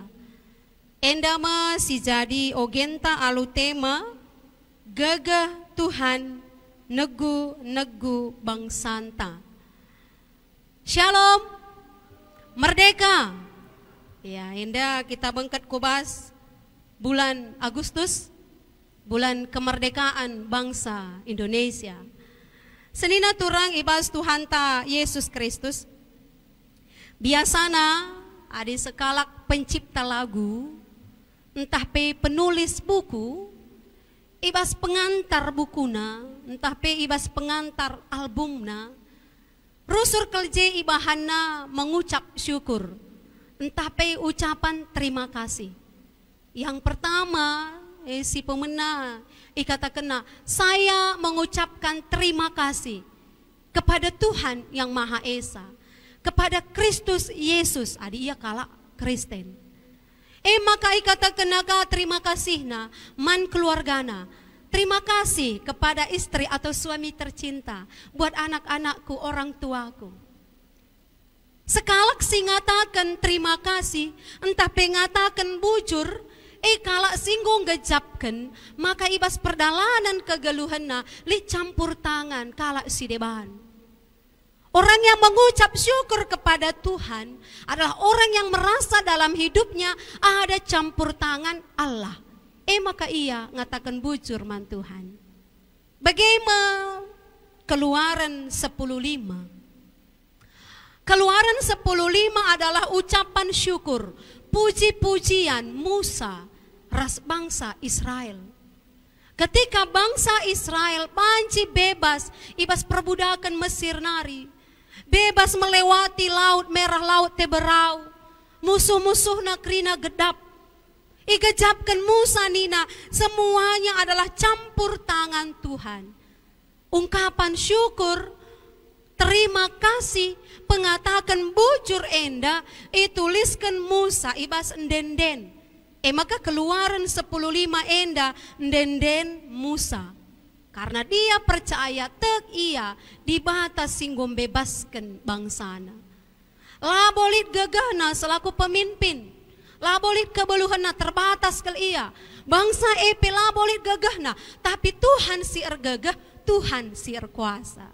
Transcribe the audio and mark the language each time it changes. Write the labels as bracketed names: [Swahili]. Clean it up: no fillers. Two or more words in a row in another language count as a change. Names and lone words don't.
[Batak Karo] Endama si jadi ogenta alu tema gagah Tuhan negu bangsanta. [Indonesian] Shalom, merdeka. Ya, indah kita [Batak Karo] bengket kubas [Indonesian] bulan Agustus, bulan kemerdekaan bangsa Indonesia. [Batak Karo] Senina turang ibas Tuhan ta Yesus Kristus. Biasana ada sekalak pencipta lagu, entah pe penulis buku, ibas pengantar bukuna, entah pe ibas pengantar albumna, rusur kelje ibahana [Indonesian] mengucap syukur, [Batak Karo] entah pe [Indonesian] ucapan terima kasih. Yang pertama, [Batak Karo] si pemena katakan, [Indonesian] saya mengucapkan terima kasih kepada Tuhan yang Maha Esa, kepada Kristus Yesus, [Batak Karo] adi ia kala Kristen. Maka katakan terima kasihna man keluargana. [Indonesian] Terima kasih kepada istri atau suami tercinta, buat anak-anakku, orang tuaku. [Batak Karo] Sekalak si ngatakan terima kasih, entah pengatakan bujur, kalak singgung gejapkan, maka ibas perdalanan kegeluhanna li [Indonesian] campur tangan [Batak Karo] kalak si deban. [Indonesian] Orang yang mengucap syukur kepada Tuhan adalah orang yang merasa dalam hidupnya ada campur tangan Allah. [Batak Karo] Maka ia ngatakan bujur man Tuhan. [Indonesian] Bagaimana Keluaran 10:5? Keluaran 10:5 adalah ucapan syukur, puji-pujian Musa, ras bangsa Israel. [Batak Karo] Ketika bangsa Israel banci bebas ibas perbudakan Mesir nari, [Indonesian] bebas melewati laut merah, laut Teberau, [Batak Karo] musuh-musuhna krina gedap, igejapkan Musa nina, [Indonesian] semuanya adalah campur tangan Tuhan. Ungkapan syukur, terima kasih, [Batak Karo] pengatakan bujur enda, ituliskan Musa ibas endenden. Maka Keluaran 10:5 enda endenden Musa. [Indonesian] Karena dia percaya [Batak Karo] tek ia dibatas singgom bebaskan bangsana. Labolit gagahna selaku pemimpin, labolit kebeluhanna terbatas ke ia. Bangsa epe labolit gagahna, tapi Tuhan si ergagah, Tuhan si erkuasa.